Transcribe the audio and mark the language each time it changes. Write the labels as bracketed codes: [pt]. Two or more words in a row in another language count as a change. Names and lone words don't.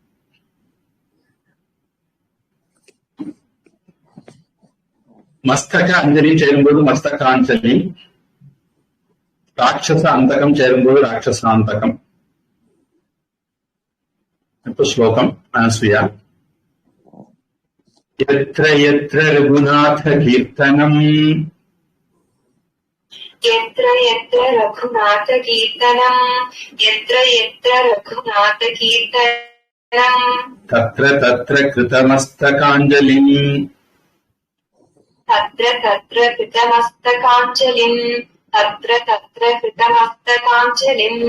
[ta] மஸ்தக அஞ்சலியும் சேரும்போது மஸ்தகாஞ்சலி, ராட்சச அந்தகம் சேரும்போது ராட்சசாந்தகம். இப்போ ஸ்லோகம் அனசூயா. [sa] यत्र यत्र रघुनाथ कीर्तनम् यत्र यत्र रघुनाथकीर्तनम् यत्र यत्र रघुनाथकीर्तनम् तत्र तत्र कृतमस्तकाञ्जलिम् तत्र तत्र कृतमस्तकाञ्जलिम् तत्र तत्र कृतमस्तकाञ्जलिम्